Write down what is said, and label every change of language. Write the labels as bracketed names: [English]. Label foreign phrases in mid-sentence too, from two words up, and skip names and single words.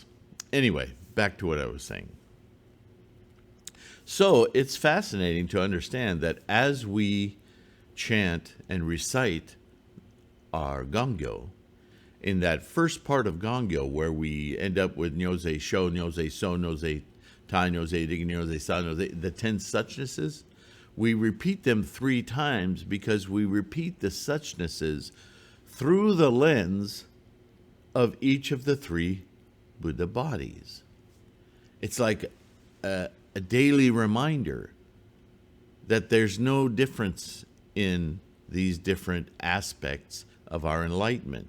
[English] Anyway, back to what I was saying. So it's fascinating to understand that as we chant and recite our Gongyo, in that first part of Gongyo where we end up with [Japanese] Nyose Sho, Nyose So, Nyose Tai, Nyose Dig, Nyose Sa, Nyose, [English] the 10 Suchnesses, we repeat them 3 times because we repeat the Suchnesses through the lens of each of the 3 Buddha bodies. It's like a daily reminder that there's no difference in these different aspects of our enlightenment.